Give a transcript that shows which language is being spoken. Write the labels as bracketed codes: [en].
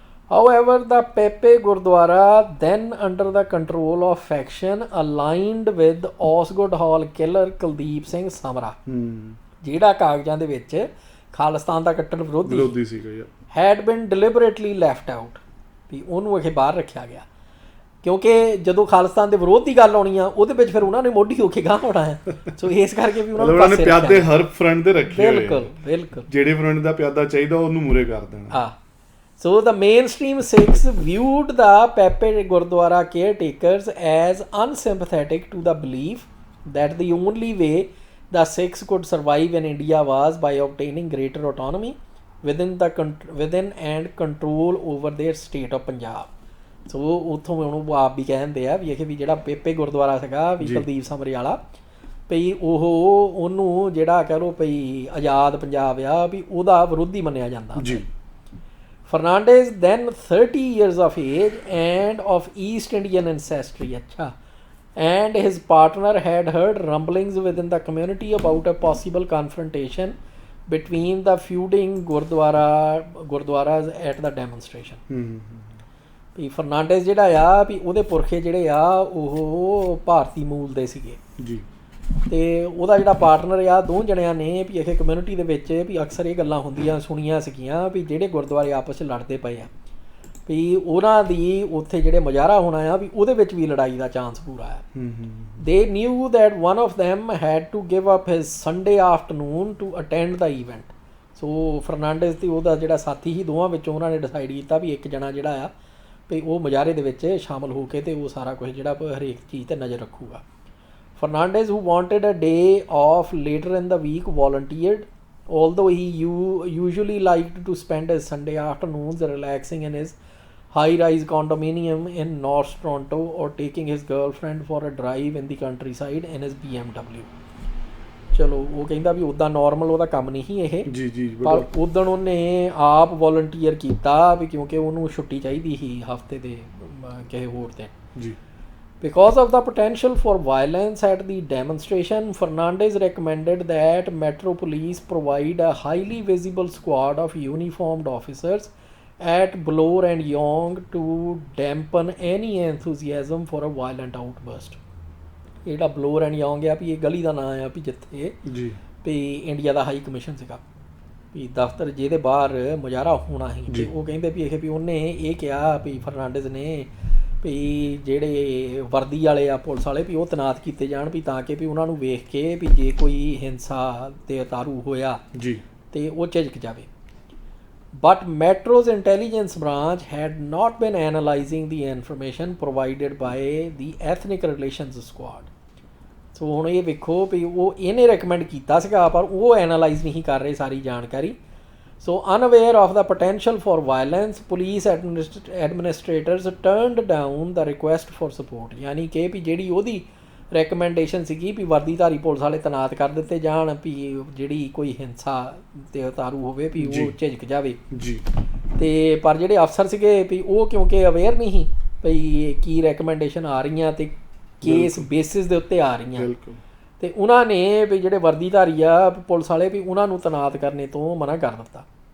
[en] However, the Pepe Gurdwara, then under the control of faction aligned with Osgood Hall killer Kuldeep Singh Samra, [pa] ਜਿਹੜਾ ਕਾਗਜ਼ਾਂ ਦੇ ਵਿੱਚ ਖਾਲਿਸਤਾਨ ਦਾ ਕੱਟੜ ਵਿਰੋਧੀ ਸੀਗਾ, [en] had been deliberately left out। [pa] ਵੀ ਉਹਨੂੰ ਇਹ ਬਾਹਰ ਰੱਖਿਆ ਗਿਆ, ਕਿਉਂਕਿ ਜਦੋਂ ਖਾਲਿਸਤਾਨ ਦੇ ਵਿਰੋਧ ਦੀ ਗੱਲ ਆਉਣੀ ਆ ਉਹਦੇ ਵਿੱਚ ਫਿਰ ਉਹਨਾਂ ਨੇ ਮੋਢੀ ਹੋ ਕੇ ਗਾਂਹ ਹੋਣਾ ਹੈ। ਸੋ ਇਸ ਕਰਕੇ ਵੀ ਉਹਨਾਂ ਨੇ ਪਿਆਦੇ ਹਰ ਫਰੰਟ ਦੇ ਰੱਖੇ ਹੋਏ। ਬਿਲਕੁਲ ਬਿਲਕੁਲ, ਜਿਹੜੇ ਫਰੰਟ ਦਾ ਪਿਆਦਾ ਚਾਹੀਦਾ ਉਹਨੂੰ ਮੂਰੇ ਕਰ ਦੇਣਾ। [en] So the mainstream Sikhs viewed the Pepe Gurdwara caretakers as unsympathetic to the belief that the only way the Sikhs could survive in India was by obtaining greater autonomy within and control over their state of Punjab. [pa] So ਉੱਥੋਂ ਉਹਨੂੰ ਆਪ ਵੀ ਕਹਿੰਦੇ ਆ ਵੀ ਇਹ ਵੀ ਜਿਹੜਾ Pepe Gurdwara ਸੀਗਾ ਵੀ ਕੁਲਦੀਪ ਸਮਰੇ ਵਾਲਾ ਭਈ ਉਹਨੂੰ ਜਿਹੜਾ ਕਹਿ ਲਓ ਭਈ ਆਜ਼ਾਦ ਪੰਜਾਬ ਆ ਵੀ ਉਹਦਾ ਵਿਰੋਧੀ ਮੰਨਿਆ ਜਾਂਦਾ ਜੀ। [en] Fernandez, then 30 years of age and of East Indian ancestry, and his partner had heard rumblings within the community about a possible confrontation between the feuding Gurdwaras at the demonstration. [pa] ਵੀ ਫਰਨਾਂਡੇਜ਼ ਜਿਹੜਾ ਆ ਵੀ ਉਹਦੇ ਪੁਰਖੇ ਜਿਹੜੇ ਆ ਉਹ ਭਾਰਤੀ ਮੂਲ ਦੇ ਸੀਗੇ ਜੀ, ਅਤੇ ਉਹਦਾ ਜਿਹੜਾ ਪਾਰਟਨਰ ਆ ਦੋ ਜਣਿਆਂ ਨੇ ਵੀ ਇਹ ਕਮਿਊਨਿਟੀ ਦੇ ਵਿੱਚ ਵੀ ਅਕਸਰ ਇਹ ਗੱਲਾਂ ਹੁੰਦੀਆਂ ਸੁਣੀਆਂ ਸੀਗੀਆਂ ਵੀ ਜਿਹੜੇ ਗੁਰਦੁਆਰੇ ਆਪਸ 'ਚ ਲੜਦੇ ਪਏ ਆ ਵੀ ਉਹਨਾਂ ਦੀ ਉੱਥੇ ਜਿਹੜੇ ਮੁਜ਼ਾਹਰਾ ਹੋਣਾ ਆ ਵੀ ਉਹਦੇ ਵਿੱਚ ਵੀ ਲੜਾਈ ਦਾ ਚਾਂਸ ਪੂਰਾ ਆ। [en] They knew that one of them had to give up his Sunday afternoon to attend the event. [pa] ਸੋ ਫਰਨਾਂਡੇਜ਼ ਅਤੇ ਉਹਦਾ ਜਿਹੜਾ ਸਾਥੀ ਸੀ ਦੋਵਾਂ ਵਿੱਚੋਂ ਉਹਨਾਂ ਨੇ ਡਿਸਾਈਡ ਕੀਤਾ ਵੀ ਇੱਕ ਜਣਾ ਜਿਹੜਾ ਆ ਵੀ ਉਹ ਮੁਜ਼ਾਹਰੇ ਦੇ ਵਿੱਚ ਸ਼ਾਮਲ ਹੋ ਕੇ ਅਤੇ ਉਹ ਸਾਰਾ ਕੁਝ ਜਿਹੜਾ ਹਰੇਕ ਚੀਜ਼ 'ਤੇ ਨਜ਼ਰ ਰੱਖੂਗਾ। [en] Fernandez, who wanted a day off later in the week, volunteered, although he usually liked to spend his Sunday afternoons relaxing in his high-rise condominium in North Toronto or taking his girlfriend for a drive in the countryside in his BMW. [pa] ਚਲੋ ਉਹ ਕਹਿੰਦਾ ਵੀ ਉੱਦਾਂ normal ਉਹਦਾ ਕੰਮ ਨਹੀਂ ਸੀ ਇਹ ਜੀ ਜੀ, ਪਰ ਉੱਦਣ ਉਹਨੇ ਆਪ ਵੋਲੰਟੀਅਰ ਕੀਤਾ ਵੀ ਕਿਉਂਕਿ ਉਹਨੂੰ ਛੁੱਟੀ ਚਾਹੀਦੀ ਸੀ ਹਫ਼ਤੇ ਦੇ ਕਿਸੇ ਹੋਰ ਦਿਨ ਜੀ। [en] Because of the potential for violence at the demonstration, Fernandez recommended that Metro Police provide a highly visible squad of uniformed officers at Bloor and Yonge to dampen any enthusiasm for a violent outburst. [pa] ਜਿਹੜਾ blower and Yong ਆ ਵੀ ਇਹ ਗਲੀ ਦਾ ਨਾਂ ਆ ਵੀ ਜਿੱਥੇ ਜੀ ਵੀ India ਦਾ high commission ਸੀਗਾ ਵੀ ਦਫ਼ਤਰ ਜਿਹਦੇ ਬਾਹਰ ਮੁਜ਼ਾਹਰਾ ਹੋਣਾ ਸੀ, ਅਤੇ ਉਹ ਕਹਿੰਦੇ ਵੀ ਇਹ ਵੀ ਉਹਨੇ ਇਹ ਕਿਹਾ ਵੀ ਫਰਨਾਂਡੇਜ਼ ਨੇ ਵੀ ਜਿਹੜੇ ਵਰਦੀ ਵਾਲੇ ਆ ਪੁਲਿਸ ਵਾਲੇ ਵੀ ਉਹ ਤੈਨਾਤ ਕੀਤੇ ਜਾਣ ਵੀ ਤਾਂ ਕਿ ਵੀ ਉਹਨਾਂ ਨੂੰ ਵੇਖ ਕੇ ਵੀ ਜੇ ਕੋਈ ਹਿੰਸਾ 'ਤੇ ਉਤਾਰੂ ਹੋਇਆ ਜੀ ਅਤੇ ਉਹ ਝਿਜਕ ਜਾਵੇ। [en] But Metro's intelligence branch had not been analyzing the information provided by the ethnic relations squad. [pa] ਸੋ ਹੁਣ ਇਹ ਵੇਖੋ ਵੀ ਉਹ ਇਹਨੇ ਰეკਮੈਂਡ ਕੀਤਾ ਸੀਗਾ ਪਰ ਉਹ ਐਨਾਲਾਈਜ਼ ਨਹੀਂ ਕਰ ਰਹੇ ਸਾਰੀ ਜਾਣਕਾਰੀ। [en] So unaware of the potential for violence, police administrators turned down the request for support. [pa] ਯਾਨੀ ਕਿ ਵੀ ਜਿਹੜੀ ਉਹਦੀ ਰੈਕਮੈਂਡੇਸ਼ਨ ਸੀਗੀ ਵੀ ਵਰਦੀਧਾਰੀ ਪੁਲਿਸ ਵਾਲੇ ਤੈਨਾਤ ਕਰ ਦਿੱਤੇ ਜਾਣ ਵੀ ਜਿਹੜੀ ਕੋਈ ਹਿੰਸਾ 'ਤੇ ਉਤਾਰੂ ਹੋਵੇ ਵੀ ਉਹ ਝਿਜਕ ਜਾਵੇ ਜੀ, ਅਤੇ ਪਰ ਜਿਹੜੇ ਅਫਸਰ ਸੀਗੇ ਵੀ ਉਹ ਕਿਉਂਕਿ ਅਵੇਅਰ ਨਹੀਂ ਵੀ ਕੀ ਰੈਕਮੈਂਡੇਸ਼ਨ ਆ ਰਹੀਆਂ ਅਤੇ ਕੇਸ ਬੇਸਿਸ ਦੇ ਉੱਤੇ ਆ ਰਹੀਆਂ, ਅਤੇ ਉਹਨਾਂ ਨੇ ਵੀ ਜਿਹੜੇ ਵਰਦੀਧਾਰੀ ਆ ਪੁਲਿਸ ਵਾਲੇ ਵੀ ਉਹਨਾਂ ਨੂੰ ਤੈਨਾਤ ਕਰਨੇ ਤੋਂ ਮਨਾ ਕਰ ਦਿੱਤਾ।